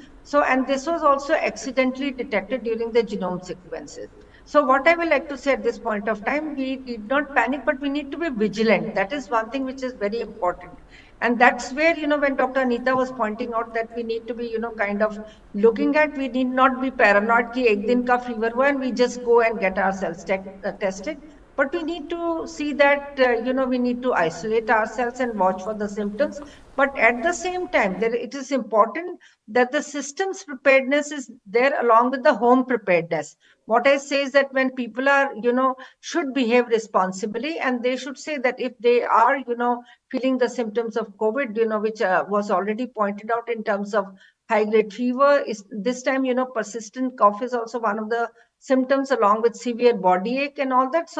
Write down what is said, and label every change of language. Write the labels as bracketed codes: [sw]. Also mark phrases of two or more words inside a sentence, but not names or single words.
[en] So, and this was also accidentally detected during the genome sequences. So what I would like to say at this point of time, we need not panic, but we need to be vigilant. That is one thing which is very important. And that's where, when Dr. Anita was pointing out that we need to be, kind of looking at, we need not be paranoid [hi] कि एक दिन का फीवर हुआ [en] and we just go and get ourselves tested. But we need to see that, we need to isolate ourselves and watch for the symptoms. But at the same time, it is important that the system's preparedness is there along with the home preparedness. What I say is that when people are, should behave responsibly, and they should say that if they are, feeling the symptoms of COVID, which was already pointed out in terms of high grade fever, is this time, persistent cough is also one of the symptoms along with severe body ache and all that.